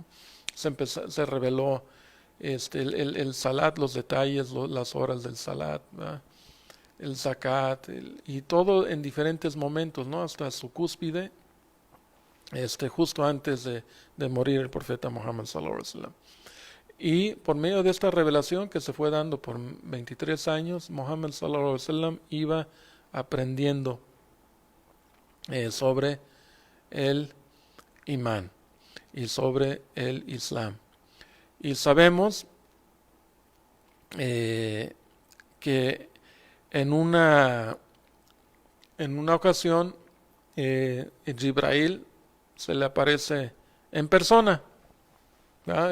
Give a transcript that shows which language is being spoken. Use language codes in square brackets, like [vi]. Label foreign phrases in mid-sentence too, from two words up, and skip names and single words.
[es] Se reveló el salat, los detalles, las horas del salat, ¿verdad? El zakat, y todo en diferentes momentos, ¿no? Hasta su cúspide, justo antes de morir el profeta Muhammad [ar] صلى الله عليه وسلم. [es] Y por medio de esta revelación que se fue dando por 23 años, Muhammad [ar] صلى الله عليه وسلم [es] iba aprendiendo sobre el imán y sobre el islam. Y sabemos que en una ocasión Jibrail se le aparece en persona, ¿verdad?